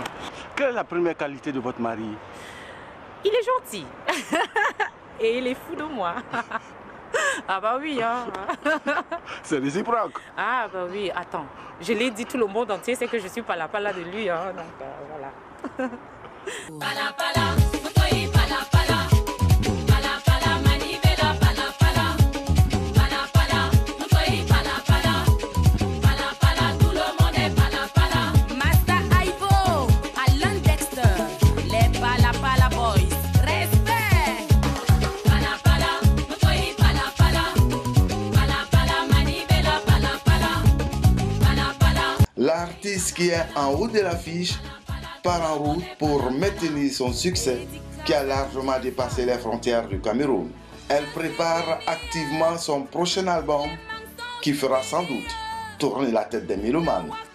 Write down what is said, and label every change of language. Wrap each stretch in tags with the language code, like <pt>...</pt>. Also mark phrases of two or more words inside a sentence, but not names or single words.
<fr>Quelle est la première qualité de votre mari? Il est gentil. Et il est fou de moi. Ah bah oui, hein. C'est réciproque. Ah bah oui, attends. Je l'ai dit, tout le monde entier sait que je suis Pala Pala de lui, hein. Donc voilà. Pala Pala, Motoyi Pala Pala, Pala Pala, Manivela Pala Pala, Pala Pala, Motoyi Pala Pala, Pala Pala, tout le monde est Pala Pala. Master Ivo, Alan Dexter, les Pala Pala Boys, respect. Pala Pala, Motoyi Pala Pala, Pala Pala, Manivela Pala Pala, Pala Pala. L'artiste qui est en haut de l'affiche part en route pour maintenir son succès qui a largement dépassé les frontières du Cameroun. Elle prépare activement son prochain album qui fera sans doute tourner la tête des mélomanes.</fr>